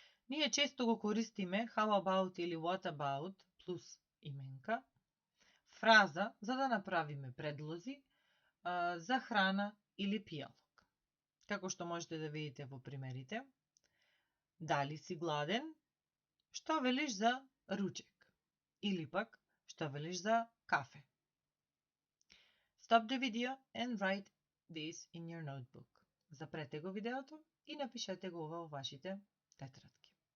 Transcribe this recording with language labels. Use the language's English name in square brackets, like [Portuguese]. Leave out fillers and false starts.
[Macedonian] Ние често го користиме how about или what about плюс именка, фраза за да направиме предлози за храна или пијалок. Како што можете да видите во примерите, дали си гладен? Што велиш за ручек? Или пак, што велиш за кафе? [English] Stop the video and write this in your notebook. [Macedonian] Запрете го видеото и напишете го ова во вашите тетрадки.